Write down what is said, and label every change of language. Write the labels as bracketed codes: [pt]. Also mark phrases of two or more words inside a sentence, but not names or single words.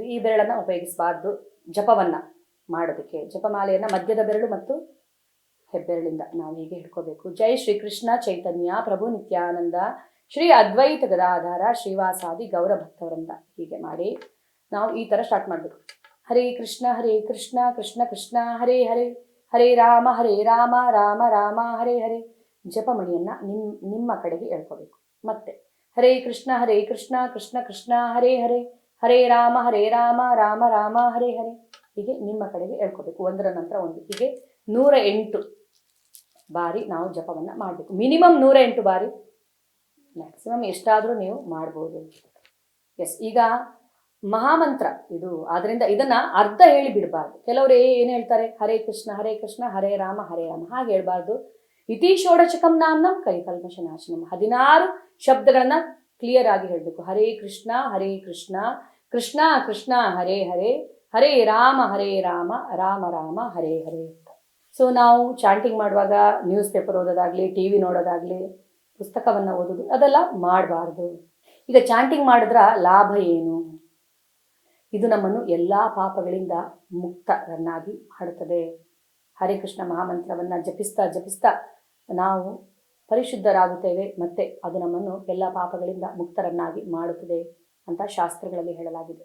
[kn] ಈ ಬೆರಳನ್ನು ಉಪಯೋಗಿಸಬಾರ್ದು ಜಪವನ್ನು ಮಾಡೋದಕ್ಕೆ. ಜಪಮಾಲೆಯನ್ನು ಮಧ್ಯದ ಬೆರಳು ಮತ್ತು ಹೆಬ್ಬೆರಳಿಂದ ನಾವು ಹೀಗೆ ಹಿಡ್ಕೋಬೇಕು. [sa] ಜೈ ಶ್ರೀ ಕೃಷ್ಣ ಚೈತನ್ಯ ಪ್ರಭು ನಿತ್ಯಾನಂದ ಶ್ರೀ ಅದ್ವೈತ ಗದಾಧಾರ ಶ್ರೀವಾಸಾದಿ ಗೌರ ಭಕ್ತವೃಂದ, [kn] ಹೀಗೆ ಮಾಡಿ ನಾವು ಈ ಥರ ಸ್ಟಾರ್ಟ್ ಮಾಡಬೇಕು. [sa] ಹರೇ ಕೃಷ್ಣ ಕೃಷ್ಣ ಕೃಷ್ಣ ಹರೇ ಹರೇ, ಹರೇ ರಾಮ ರಾಮ ರಾಮ ಹರೇ ಹರೇ. [kn] ಜಪಮಣಿಯನ್ನು ನಿಮ್ಮ ಕಡೆಗೆ ಎಳ್ಕೋಬೇಕು. [sa] ಮತ್ತೆ ಹರೇ ಕೃಷ್ಣ ಕೃಷ್ಣ ಕೃಷ್ಣ ಹರೇ ಹರೇ, ಹರೇ ರಾಮ ರಾಮ ರಾಮ ಹರೇ ಹರೇ. [kn] ಹೀಗೆ ನಿಮ್ಮ ಕಡೆಗೆ ಎಳ್ಕೋಬೇಕು, ಒಂದರ ನಂತರ ಒಂದು. ಹೀಗೆ 108 ಬಾರಿ ನಾವು ಜಪವನ್ನು ಮಾಡಬೇಕು. ಮಿನಿಮಮ್ 108 ಬಾರಿ, ಮ್ಯಾಕ್ಸಿಮಮ್ ಎಷ್ಟಾದರೂ ನೀವು ಮಾಡ್ಬೋದು. ಎಸ್, ಈಗ ಮಹಾಮಂತ್ರ ಇದು. ಆದ್ದರಿಂದ ಇದನ್ನು ಅರ್ಧ ಹೇಳಿ ಬಿಡಬಾರ್ದು. ಕೆಲವರು ಏನು ಹೇಳ್ತಾರೆ, [sa] ಹರೇ ಕೃಷ್ಣ ಹರೇ ರಾಮ [kn] ಹಾಗೆ ಹೇಳ್ಬಾರ್ದು. [sa] ಇತಿ ಷೋಡಶಕಂ ನಾಮ್ನಂ ಕಲಿಕಲ್ಮಷ ನಾಶನಂ, [kn] 16 ಶಬ್ದಗಳನ್ನು ಕ್ಲಿಯರ್ ಆಗಿ ಹೇಳಬೇಕು. [sa] ಹರೇ ಕೃಷ್ಣ ಕೃಷ್ಣ ಕೃಷ್ಣ ಹರೇ ಹರೇ, ಹರೇ ರಾಮ ರಾಮ ರಾಮ ಹರೇ ಹರೇ. [kn] ಸೊ ನಾವು ಚಾಂಟಿಂಗ್ ಮಾಡುವಾಗ [en] news paper [kn] ಓದೋದಾಗಲಿ, TV ನೋಡೋದಾಗಲಿ, ಪುಸ್ತಕವನ್ನು ಓದೋದು ಅದೆಲ್ಲ ಮಾಡಬಾರ್ದು. ಈಗ ಚಾಂಟಿಂಗ್ ಮಾಡಿದ್ರ ಲಾಭ ಏನು? ಇದು ನಮ್ಮನ್ನು ಎಲ್ಲ ಪಾಪಗಳಿಂದ ಮುಕ್ತರನ್ನಾಗಿ ಮಾಡುತ್ತದೆ. ಹರೇ ಕೃಷ್ಣ ಮಹಾಮಂತ್ರವನ್ನು ಜಪಿಸ್ತಾ ನಾವು ಪರಿಶುದ್ಧರಾಗುತ್ತೇವೆ, ಮತ್ತು ಅದು ನಮ್ಮನ್ನು ಎಲ್ಲ ಪಾಪಗಳಿಂದ ಮುಕ್ತರನ್ನಾಗಿ ಮಾಡುತ್ತದೆ ಅಂತ ಶಾಸ್ತ್ರಗಳಲ್ಲಿ ಹೇಳಲಾಗಿದೆ.